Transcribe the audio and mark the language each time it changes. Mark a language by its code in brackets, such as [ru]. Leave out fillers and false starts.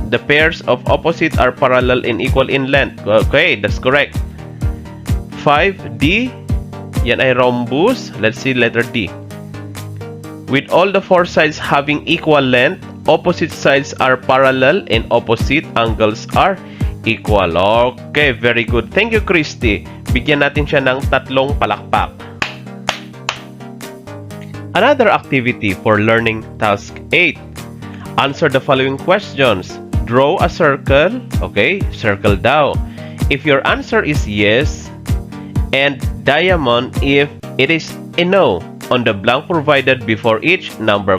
[en] The pairs of opposite are parallel and equal in length. Okay, that's correct. 5D, [tl] yan ay [en] rhombus. Let's see letter D. With all the four sides having equal length, opposite sides are parallel and opposite angles are equal. Okay, very good. Thank you, Christy. [tl] Bigyan natin siya ng 3 palakpak. [en] Another activity for learning task 8. Answer the following questions. Draw a circle. Okay, circle daw. If your answer is yes, and diamond if it is a no on the blank provided before each number.